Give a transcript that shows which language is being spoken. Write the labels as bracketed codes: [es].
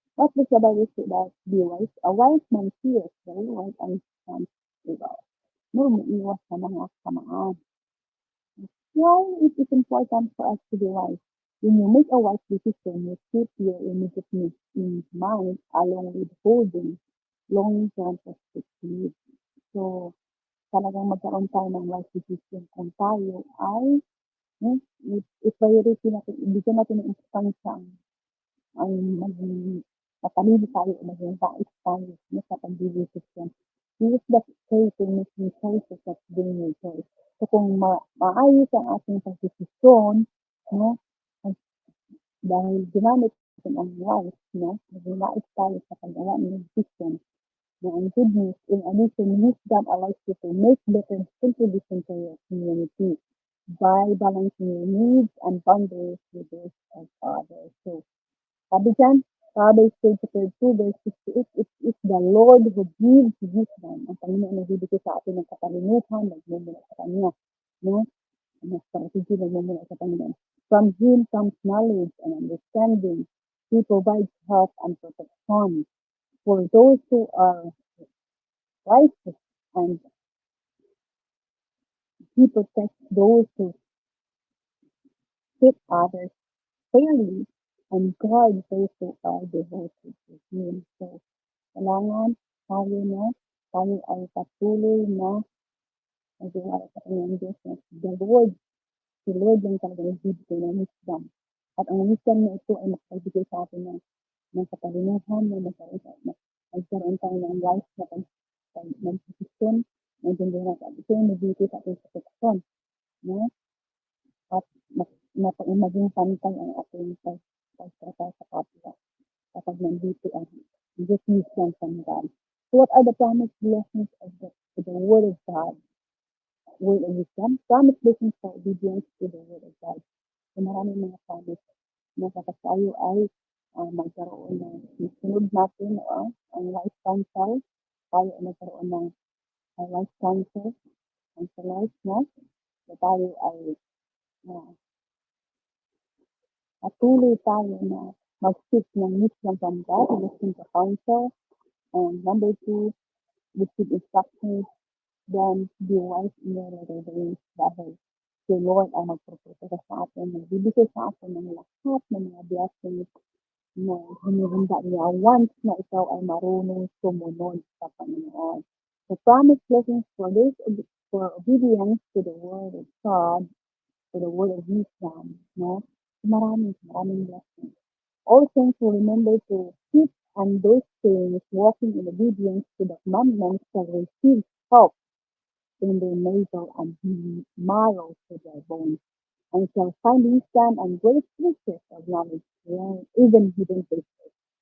[en] What does the Bible say about be wise? A wise man fears the Lord and stands without. [tl] No, umiiwas sa mga kasamaan. [en] Why it is important for us to be wise? When you make a wise decision, you keep your immediate needs in mind along with holding long-term perspective. [tl] So, talagang magkaroon tayo ng wise decision kung tayo ay i-priority natin, ibigyan natin ng importansya ang maging matalino tayo o maging wise tayo sa pag-decision. [en] Use that faith in making choices that bring you joy. [tl] So, kung maayos ang ating pagdesisyon, no, dahil ginamit natin ang wise, no? Maging wise tayo sa paggawa ng decision. [en] Na ang good news, in addition, wisdom allows you to make better contribution to your community by balancing your needs and boundaries with those of others. [tl] So, sabi dyan, [en] Proverbs 22 verse 68, it is the Lord who gives wisdom. [tl] Ang Panginoon nagbibigay sa atin ng katalinuhan, nagmumula sa Kanya. No? Ang strategy nagmumula sa Panginoon. [en] From Him comes knowledge and understanding. He provides help and protection for those who are righteous, and He protects those who treat others fairly and guards those who are devoted to Him. [tl] So, kailangan tayo ay patuloy na nagtiwala sa Panginoon Diyos na si Lord lang talaga nagbibigay ng wisdom. At ang wisdom na ito ay makapagbigay sa atin ng katalinuhan, nagkaroon tayo ng wise na pag-desisyon, nagdindin natin. Ito yung nagbibigay sa ating protection, no? At maging pantay ang ating pagtrata sa kapwa kapag nandito ang [en] good wisdom from God. So what are the promised blessings of the Word of God? Word of wisdom, promised blessings for obedience to the Word of God. [tl] So maraming mga promise na kapag tayo ay magkaroon ng sunod natin ang wise counsel, tayo ay magkaroon ng wise counsel, counselors, no? So tayo ay patuloy tayo na mag-seek ng [en] wisdom from God, listen to counsel, and number 2, receive instructions, then be wise in your ways [tl] dahil si Lord ay magpropose sa atin, nagbibigay sa atin ng lahat ng mga blessings na hinihanda niya once na ikaw ay marunong sumunod sa Panginoon. [en] The promised blessings for obedience to the Word of God, to the Word of wisdom, no? [tl] Maraming blessings. [en] Also, to remember to keep and those things, walking in obedience to the commandments, shall receive help in their navel and marrow to their bones, and shall find wisdom and great riches of knowledge, even hidden places.